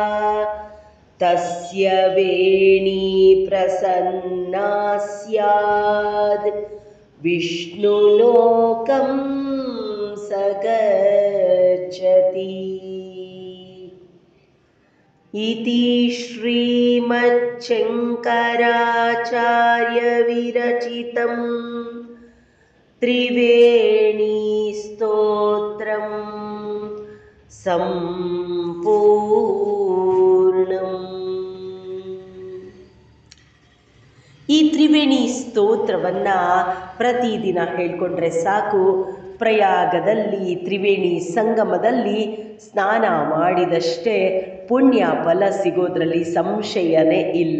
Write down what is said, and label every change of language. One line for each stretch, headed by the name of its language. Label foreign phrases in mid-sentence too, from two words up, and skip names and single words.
Sanskrit: तस्य वेणी प्रसन्ना स्याद् विष्णुलोकं स गच्छति। इति श्रीमच्छङ्कराचार्यविरचितं त्रिवेणीस्तोत्रं ಸಂಪೂರ್ಣಂ.
Kannada: ಈ ತ್ರಿವೇಣಿ ಸ್ತೋತ್ರವನ್ನು ಪ್ರತಿದಿನ ಹೇಳ್ಕೊಂಡ್ರೆ ಸಾಕು. ಪ್ರಯಾಗದಲ್ಲಿ ತ್ರಿವೇಣಿ ಸಂಗಮದಲ್ಲಿ ಸ್ನಾನ ಮಾಡಿದಷ್ಟೇ ಪುಣ್ಯ ಫಲ ಸಿಗೋದ್ರಲ್ಲಿ ಸಂಶಯನೇ ಇಲ್ಲ.